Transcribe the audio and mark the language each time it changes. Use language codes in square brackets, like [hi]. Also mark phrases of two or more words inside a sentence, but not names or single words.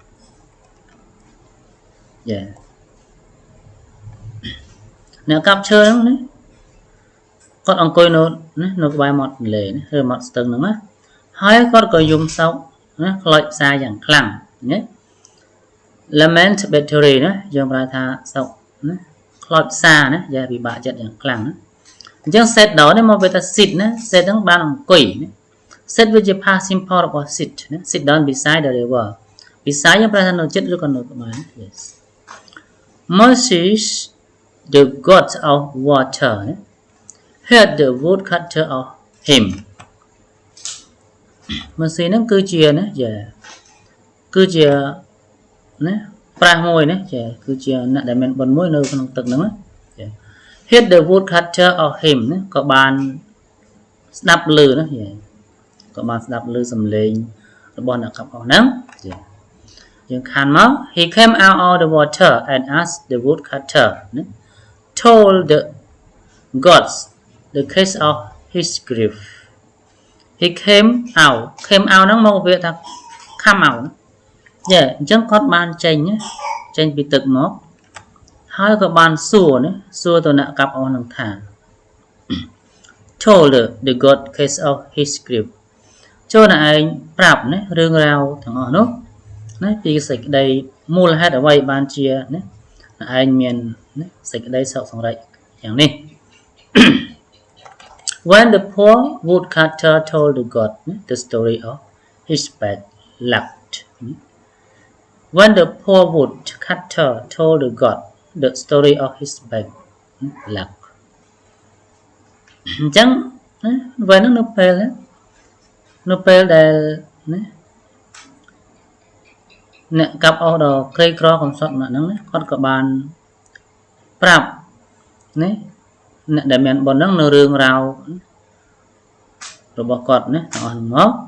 [km] Yeah អ្នកកាប់ឈើហ្នឹងណាគាត់អង្គុយនៅក្បែរមាត់ទន្លេណាឬមាត់ស្ទឹងហ្នឹងណាហើយគាត់ក៏ យំសោកណាខ្លោចផ្សាយ៉ាងខ្លាំងណា [en] lament bitterly [km] ណាយើងប្រែថាសោកណាខ្លោចផ្សាណាយ៉ាពិបាកចិត្តយ៉ាងខ្លាំងណាអញ្ចឹង [en] set down [km] នេះមកវាថា sit ណា set ហ្នឹងបានអង្គុយណា set វាជា [en] past simple [km] របស់ sit ណា [en] sit down beside the river [km] beside យើងប្រែថានៅជិតឬក៏នៅក្បែរ [en] Yes Moses the god of water heard the woodcutter of him [km] Moses ហ្នឹងគឺជាណាយ៉ាគឺជាណាប្រាស់មួយណាចាគឺជាអ្នកដែលមានបុណ្យមួយនៅក្នុងទឹកហ្នឹងណាចា [en] Heard the woodcutter of [km] him ណាក៏បានស្ដាប់ឮណាចាក៏បានស្ដាប់ឮសំឡេងរបស់អ្នកកាប់អស់ហ្នឹងចាយើងខានមក [en] He came out of the water and asked the woodcutter [km] ណា [en] told the gods the case of his grief He came out [km] ហ្នឹងមកវាថា [en] come out [km] ចាអញ្ចឹងគាត់បានចេញពីទឹកមកហើយក៏បានសួរណាសួរទៅអ្នកកាប់អស់នឹងថា [en] told the god case of his grief [km] ចូលតែឯងប្រាប់ណារឿងរ៉ាវទាំងអស់នោះណាពីសេចក្តីមូលហេតុអ្វីបានជាណាឯងមានណាសេចក្តីសោកសង្រេចយ៉ាងនេះ [en] When the poor woodcutter told the god the story of his bad luck When the poor woodcutter told the god the story of his bad luck [km] អញ្ចឹងណាពេលហ្នឹងនៅពេលដែលណាអ្នកកាប់អស់ដល់ក្រីក្រកំសត់ម្នាក់ហ្នឹងណាគាត់ក៏បានប្រាប់ណាអ្នកដែលមានបុណ្យហ្នឹងនៅរឿងរ៉ាវរបស់គាត់ណាទាំងអស់ហ្នឹងមក